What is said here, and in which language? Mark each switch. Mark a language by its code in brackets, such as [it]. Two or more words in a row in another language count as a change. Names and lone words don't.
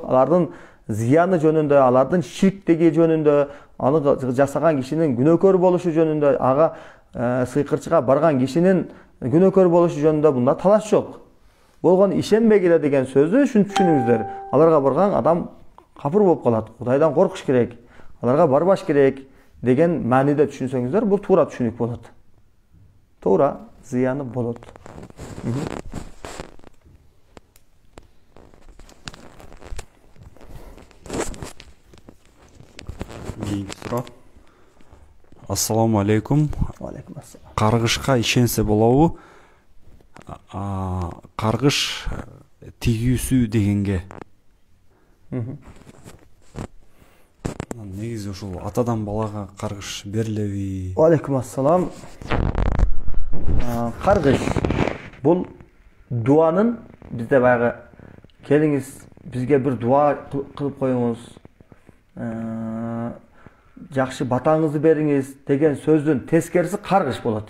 [ky] Алардын зыяны жөнүндө, алардын ширктеги жөнүндө, аны жасаган кишинин күнөөкөр болушу жөнүндө, ага сыйкырчыга барган кишинин күнөөкөр болушу жөнүндө бунда талаш жок. Болгон ишенбегиле деген сөздү түшүнүңүздөр. Аларга барган адам капыр болуп калат. Кудайдан коркуш керек. Аларга барбаш керек деген мааниде түшүнсөңүздөр, бул туура түшүнүк болот. Туура зыяны болот. [ar] السلام عليكم. عليكم السلام. [ky] Каргышка ишенсе болобу? Каргыш тигүүсү дегенге. Негизи ушул атадан балага каргыш берилеби? [ar] عليكم السلام. [ky] Каргыш бул дуанын бизде баягы келиңиз бизге бир дуа кылып коюңуз, жакшы батаңызды бериңиз деген сөздүн тескериси каргыш болот.